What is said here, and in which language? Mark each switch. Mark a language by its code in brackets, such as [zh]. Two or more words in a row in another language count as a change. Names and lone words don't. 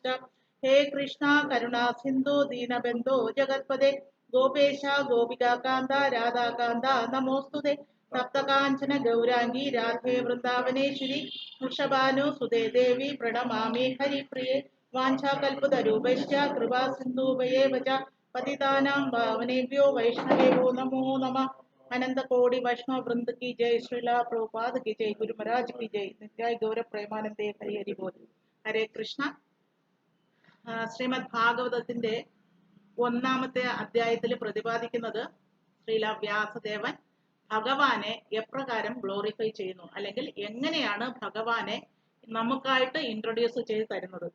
[sa] ഹേ കൃഷ്ണ കരുണാ സിന്ധു ദീനബന്ധോ ജഗത്പദേ ഗോപേശ ഗോപികാകാന്ത രാധാകാന്ത നമോസ്തുതേ. സപ്തകാഞ്ചന ഗൗരാംഗി രാധേ വൃന്ദാവനേശ്വരി വൃഷഭാനു സുതേ ദേവി പ്രണമാമി ഹരിപ്രിയേ. വാഞ്ചാകൽപതരൂപശ്ച കൃപാ സിന്ധൂഭയേവ ച പതിതാനാം പാവനേഭ്യോ വൈഷ്ണവേഭ്യോ നമോ നമഃ. [hi] अनंत कोटि वैष्णव वृंद की जय. श्रीला प्रभुपाद की जय. गुरु महाराज की जय. [sa] नित्याय गौर പ്രേമാനന്ദേ ഹരി ഹരി ബോൽ. ഹരേ കൃഷ്ണ. [ml] ശ്രീമദ് ഭാഗവതത്തിന്റെ 1-ാമത്തെ അധ്യായത്തിൽ പ്രതിപാദിക്കുന്നത് ശ്രീല വ്യാസദേവൻ ഭഗവാനെ എപ്രകാരം ഗ്ലോറിഫൈ ചെയ്യുന്നു, അല്ലെങ്കിൽ എങ്ങനെയാണ് ഭഗവാനെ നമുക്കായിട്ട് ഇൻട്രൊഡ്യൂസ് ചെയ്ത് തരുന്നത്.